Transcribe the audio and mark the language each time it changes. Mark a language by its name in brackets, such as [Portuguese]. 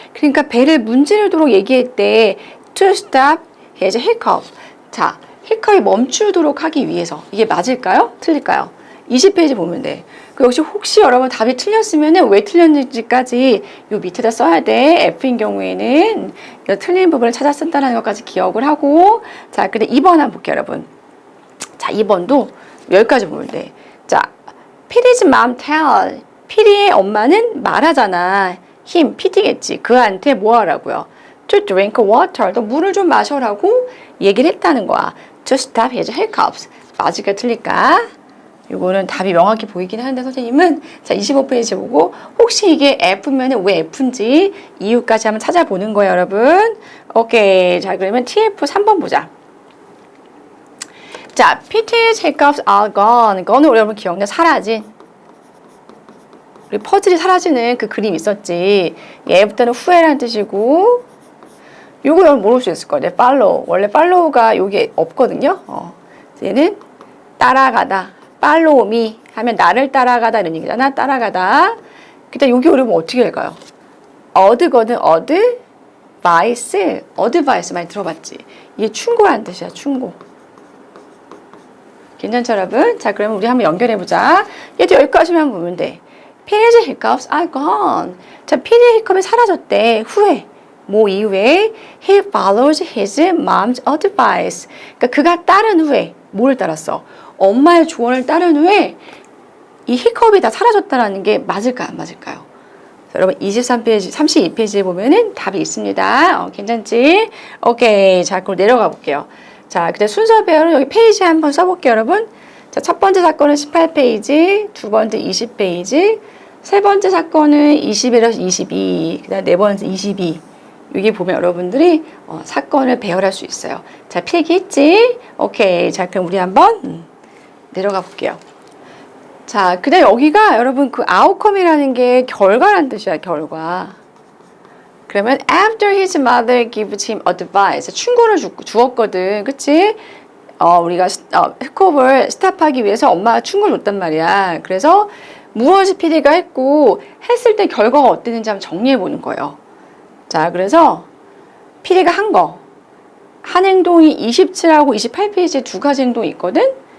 [Korean] 그러니까 배를 문지르도록 얘기했대. [English] To stop his hiccup. [Korean] 자, 히컵이 멈추도록 하기 위해서. 이게 맞을까요? 틀릴까요? 20페이지 보면 돼. 그 역시 혹시 여러분 답이 틀렸으면 왜 틀렸는지까지 요 밑에다 써야 돼. F인 경우에는 이 틀린 부분을 찾아 쓴다는 것까지 기억을 하고. 자, 근데 2번 한번 볼게요, 여러분. 자, 2번도 여기까지 보면 돼. [English] 자, 피디's mom tell. [Korean] 피디의 엄마는 말하잖아. him, 피디겠지. 그한테 뭐 하라고요? [English] To drink water. [Korean] 너 물을 좀 마셔라고 얘기를 했다는 거야. [English] To stop his hiccups. [Korean] 맞을까 틀릴까? 이거는 답이 명확히 보이긴 하는데 선생님은 자 25페이지 보고 혹시 이게 F면 왜 F인지 이유까지 한번 찾아보는 거예요, 여러분. 오케이. 자, 그러면 TF 3번 보자. [English] 자, PT's hiccups are gone. [Korean] gone 여러분 기억나? 사라진. 우리 퍼즐이 사라지는 그 그림 있었지. 얘부터는 후회라는 뜻이고 요거 여러분 모를 수 있을 거예요. [English] follow. [Korean] 원래 follow가 여기 없거든요. 얘는 따라가다. [English] follow me [Korean] 하면 나를 따라가다 이런 얘기잖아. 따라가다. 그때 여기 어려우면 어떻게 할까요? 어드거든. 어드바이스. 어드바이스 많이 들어봤지? 이게 충고라는 뜻이야. 충고. 괜찮죠, 여러분? 자, 그러면 우리 한번 연결해보자. 얘도 여기까지만 보면 돼. [English] Peter's hiccups are gone. [Korean] 자, 피디의 히컵이 사라졌대. 후회. 뭐 이후에 [English] he follows his mom's advice. [Korean] 그러니까 그가 따른 후에 뭘 따랐어? 엄마의 조언을 따른 후에 이 히컵이 다 사라졌다는 게 맞을까요? 안 맞을까요? 자, 여러분 23페이지, 32페이지에 보면은 답이 있습니다. 괜찮지? 오케이. 자, 그럼 내려가 볼게요. 자, 그때 순서별로 여기 페이지 한번 써볼게요, 여러분. 자, 첫 번째 사건은 18페이지, 두 번째 20페이지, 세 번째 사건은 21에서 22, 그 다음 네 번째 22. 여기 보면 여러분들이 사건을 배열할 수 있어요. 자, 필기했지? 오케이. 자, 그럼 우리 한번 내려가 볼게요. 자, 근데 여기가 여러분 그 outcome이라는 게 결과라는 뜻이야, 결과. 그러면 [English] after his mother gives him advice. [Korean] 충고를 주었거든. 그치? 우리가 스콥을 스탑하기 위해서 엄마가 충고를 줬단 말이야. 그래서 무엇이 PD가 했고 했을 때 결과가 어땠는지 한번 정리해 보는 거예요. 자, 그래서 PD가 한 행동이 27하고 28페이지에 두 가지 행동이 있거든?